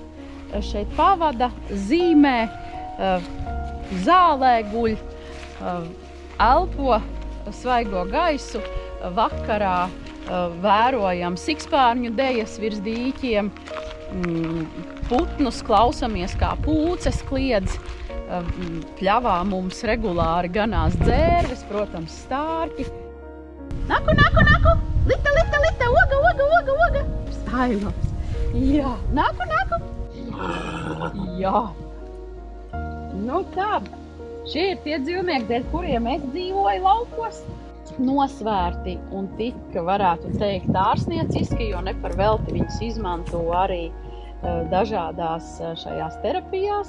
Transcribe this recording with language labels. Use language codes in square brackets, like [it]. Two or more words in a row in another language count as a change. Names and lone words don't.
[lv] Šeit pavada, zīmē, zālē guļ, elpo svaigo gaisu. Vakarā vērojam sikspārņu dejas virs dīķiem, putnus klausamies, kā pūces kliedz. Pļavā mums regulāri ganās dzērves, protams, stārķi. Naku, naku, naku! Lita, lita, lita! Oga, oga, oga, oga! Stailams! Jā! Naku, naku! Jā! Nu tā, šie ir tie dzīvnieki, dēļ kuriem es dzīvoju laukos. Nosvērti un tik, varētu teikt, ārsnieciski, jo ne par velti viņus izmanto arī dažādās šajās terapijās.